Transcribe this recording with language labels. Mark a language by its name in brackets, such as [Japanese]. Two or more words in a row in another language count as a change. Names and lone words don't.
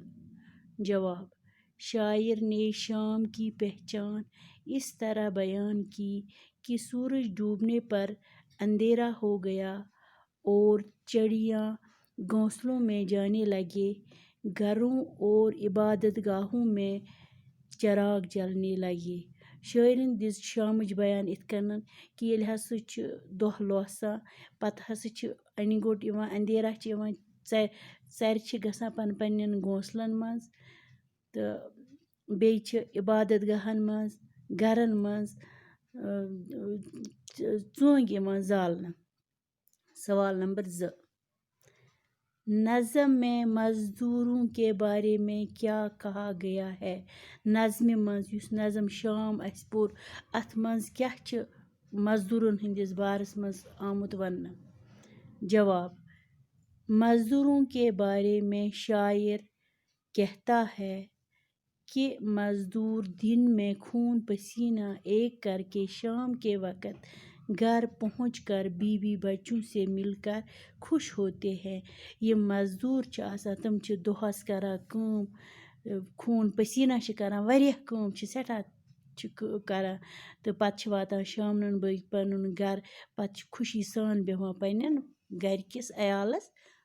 [Urdu] جواب، شاعر نے شام کی پہچان اس طرح بیان کی کہ سورج ڈوبنے پر اندھیرا ہو گیا اور چڑیاں گھونسلوں میں جانے لگے، گھروں اور عبادت گاہوں میں چراغ جلنے لگے۔ [Kashmiri] شاعرن دِژ شامٕچ بیان یِتھ کٔنۍ کہ ییٚلہِ ہسا چھُ دۄہ لوسان، پتہٕ ہسا چھُ اَنہِ گوٚٹ یِوان، اندھیرا چھِ یِوان، ژرِ چھِ گژھان پنٛنٮ۪ن گھونسلن منٛز تہٕ بیٚیہِ چھِ عبادت گاہن منٛز، گھرن منٛز ژونٛگۍ یِوان زالنہٕ۔ [Urdu] سوال نمبر 2، نظم میں مزدوروں کے بارے میں کیا کہا گیا ہے؟ [Kashmiri] نظمہِ منٛز یُس نظم شام اَسہِ پوٚر، اَتھ منٛز کیٛاہ چھِ مزدورن ہٕنٛدِس بارس منٛز آمُت وننہٕ؟ [Urdu] جواب، مزدوروں کے بارے میں شاعر کہتا ہے کہ مزدور دن میں خون پسینہ ایک کر کے شام کے وقت گھر پہنچ کر بیوی بچوں سے مل کر خوش ہوتے ہیں۔ [Kashmiri] یم مزدور چھِ آسان تم چھِ دۄہس کران کٲم، خوٗن پسینہ چھِ کران، واریاہ کٲم چھِ سٮ۪ٹھاہ چھِ کران تہٕ پتہٕ چھِ واتان شامنن بٲگۍ پنُن گرٕ، پتہٕ چھِ خوشی سان بیٚہوان پنٛنٮ۪ن گرِکِس عیالس منٛز۔